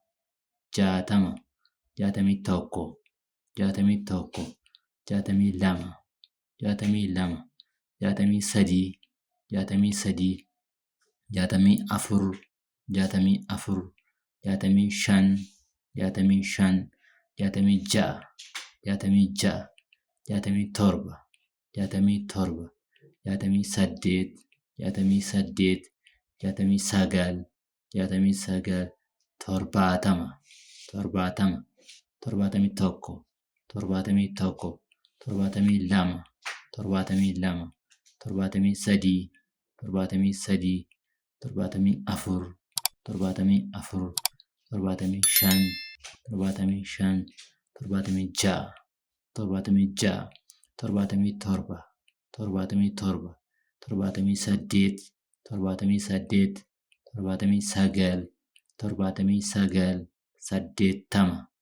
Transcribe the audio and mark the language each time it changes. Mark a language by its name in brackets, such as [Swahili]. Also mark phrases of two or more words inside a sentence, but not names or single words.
[Oromo] jaatama jaatamii tokko jaatamii tokko jaatamii lama jaatamii lama jaatamii sadii jaatamii sadii jaatamii afur jaatamii afur jaatamii shan jaatamii shan jaatamii ja'a jaatamii ja'a jaatamii torba jaatamii torba jaatamii saddeet jaatamii saddeet jaatamii sagal jaatamii sagal, torbaatama, torbaatamii tokko, torbaatamii lama, torbaatamii sadii, torbaatamii afur, torbaatamii shan, torbaatamii ja'a, torbaatamii torba, torbaatamii saddeet, torbaatamii sagal, saddeettama,